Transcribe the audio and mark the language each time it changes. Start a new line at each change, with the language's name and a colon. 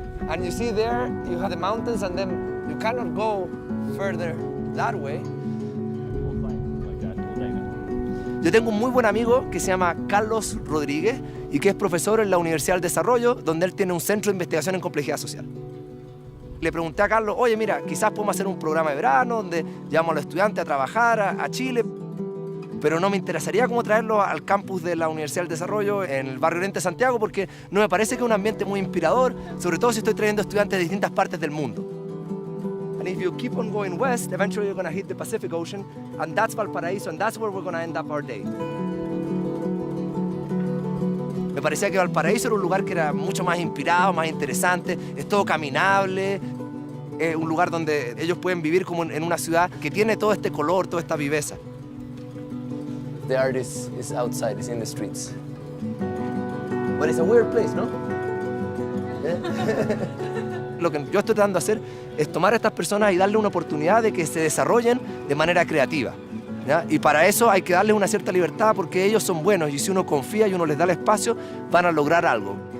English: And you see there, you have the mountains and then you cannot go further that way.
Spanish: Yo tengo un muy buen amigo que se llama Carlos Rodríguez y que es profesor en la Universidad del Desarrollo, donde él tiene un centro de investigación en complejidad social. Le pregunté a Carlos, oye, mira, quizás podemos hacer un programa de verano donde llevamos a los estudiantes a trabajar a Chile. pero no me interesaría como traerlo al campus de la Universidad del Desarrollo en el barrio Oriente de Santiago, porque no me parece que es un ambiente muy inspirador, sobre todo si estoy trayendo estudiantes de distintas partes del mundo.
English: And if you keep on going west, eventually you're going to hit the Pacific Ocean, and that's Valparaíso, and that's where we're going to end up our day.
Spanish: Me parecía que Valparaíso era un lugar que era mucho más inspirado, más interesante, es todo caminable, es un lugar donde ellos pueden vivir como en una ciudad que tiene todo este color, toda esta viveza.
English: The art is outside, it's in the streets. But it's a weird place, ¿no?
Spanish: Lo que yo estoy tratando de hacer es tomar a estas personas y darle una oportunidad de que se desarrollen de manera creativa, ¿ya? Y para eso hay que darles una cierta libertad porque ellos son buenos y si uno confía y uno les da el espacio, van a lograr algo.